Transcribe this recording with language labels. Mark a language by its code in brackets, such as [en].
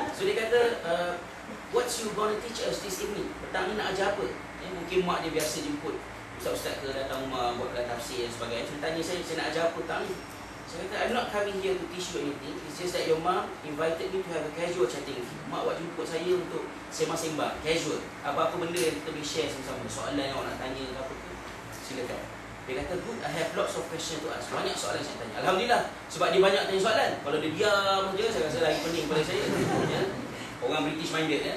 [en] So [ms] dia kata, [en] what's you gonna teach us this evening? [ms] Petang ni nak ajar apa? Ya, mungkin mak dia biasa jemput ustaz-ustaz ke datang rumah buatkan tafsir dan sebagainya. Dia tanya saya nak ajar apa petang ni? Saya kata, [en] I'm not coming here to teach you anything. It's just that your mom invited me to have a casual chatting with you. [ms] Mak buat jemput saya untuk sembang-sembang, casual. Apa-apa benda yang kita boleh share sama-sama. Soalan yang awak nak tanya ke apa ke, silakan. Dia kata, [en] good, I have lots of questions to ask. [ms] Banyak soalan saya tanya. Alhamdulillah, sebab dia banyak tanya soalan. Kalau dia diam je, saya rasa lagi pening pada saya. Ya? Orang British minded, ya?